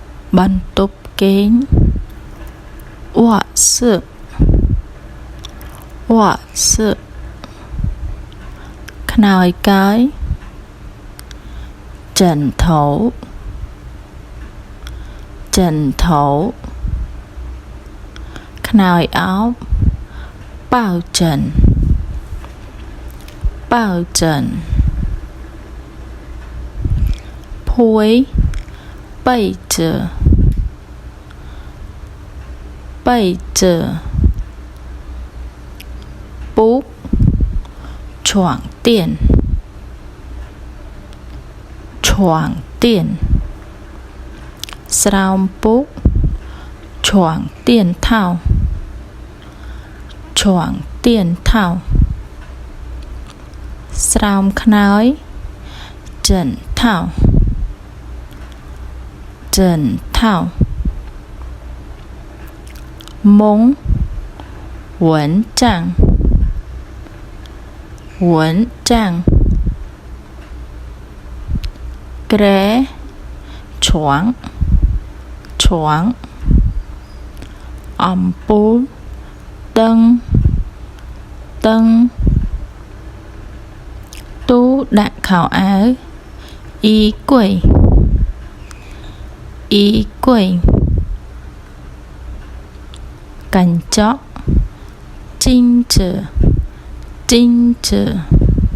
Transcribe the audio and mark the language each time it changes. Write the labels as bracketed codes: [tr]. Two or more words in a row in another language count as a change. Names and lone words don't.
[km] បន្ទប់គេង [zh] 卧室卧室 [km] ខ្នើយកាយ [zh] 枕頭枕頭 [km] ខ្នើយអោប [zh] 抱枕抱枕ភួយ被子被子 bút 床垫床垫 [km] ស្រោមពូក [zh] 床垫套床垫套 [km] ស្រោមខ្នើយ [zh] 枕套枕套មុង蚊帐蚊帐គ្រែ床床 អំពូល灯灯 [km] ទូដាក់ខោអាវ [zh] 衣柜衣柜កញ្ចក់镜子镜子